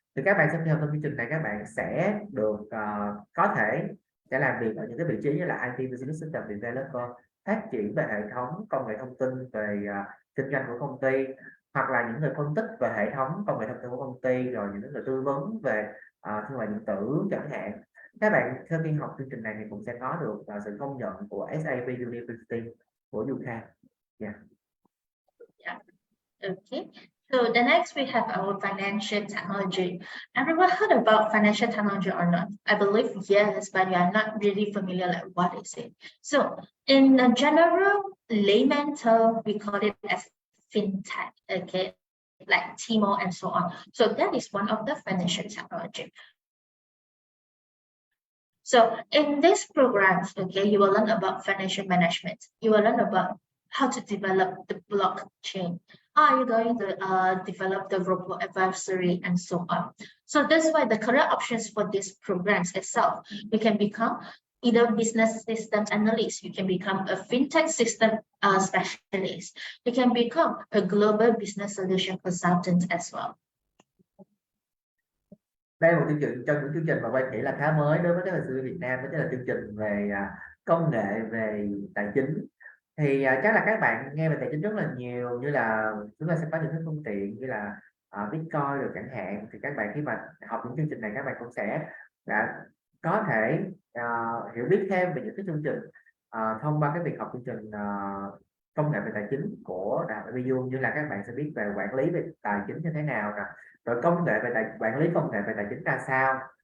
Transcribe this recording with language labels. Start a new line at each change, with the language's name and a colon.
Vietnamese: Thì các bạn sẽ theo trong chương trình này, các bạn sẽ được có thể sẽ làm việc ở những cái vị trí như là IT Business System Developer, phát triển về hệ thống công nghệ thông tin về kinh doanh của công ty, hoặc là những người phân tích về hệ thống công nghệ thông tin của công ty, rồi những người tư vấn về thương mại điện tử chẳng hạn. Các bạn sau khi học chương trình này thì cũng sẽ có được sự công nhận của SAP University của UK.
English: Yeah. Okay. So the next we have our financial technology. Everyone heard about financial technology or not? I believe yes, but you are not really familiar like what is it. So in a general layman term, we call it as fintech, okay, like Tmall and so on. So that is one of the financial technology. So in this programs, okay, you will learn about financial management. You will learn about how to develop the blockchain. Are you going to develop the robot advisory and so on? So that's why the career options for these programs itself, you can become either business system analyst, you can become a fintech system specialist, you can become a global business solution consultant as well.
Vietnamese: Đây là một chương trình trong những chương trình mà Quang nghĩ là khá mới đối với các bạn sinh viên Việt Nam, đó chính là chương trình về công nghệ về tài chính. Thì chắc là các bạn nghe về tài chính rất là nhiều, như là chúng ta sẽ có những cái phương tiện như là Bitcoin được chẳng hạn. Thì các bạn khi mà học những chương trình này, các bạn cũng sẽ có thể hiểu biết thêm về những cái chương trình thông qua cái việc học chương trình công nghệ về tài chính của Đại học ABU, như là các bạn sẽ biết về quản lý về tài chính như thế nào nè, rồi công nghệ về quản lý công nghệ về tài chính ra sao.